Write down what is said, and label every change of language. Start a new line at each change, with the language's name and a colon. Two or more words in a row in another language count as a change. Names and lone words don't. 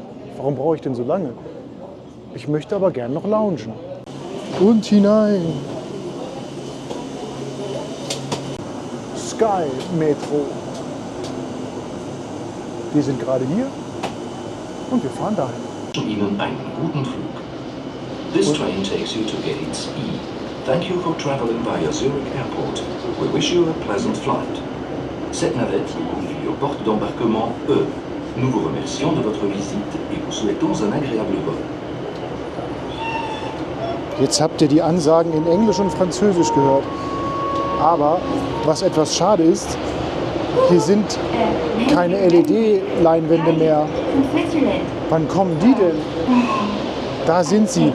German: Warum brauche ich denn so lange? Ich möchte aber gern noch loungen. Und hinein. Sky Metro. Wir sind gerade hier und wir fahren dahin. Ihnen einen guten Flug.
English: This train takes you to Gates E. Thank you for traveling via Zurich Airport. We wish you a pleasant flight.
French: Cette navette vous conduit aux portes d'embarquement E. Nous vous remercions de votre visite et vous souhaitons un agréable vol.
German: Jetzt habt ihr die Ansagen in Englisch und Französisch gehört. Aber was etwas schade ist, hier sind keine LED-Leinwände mehr. Wann kommen die denn? Da sind sie.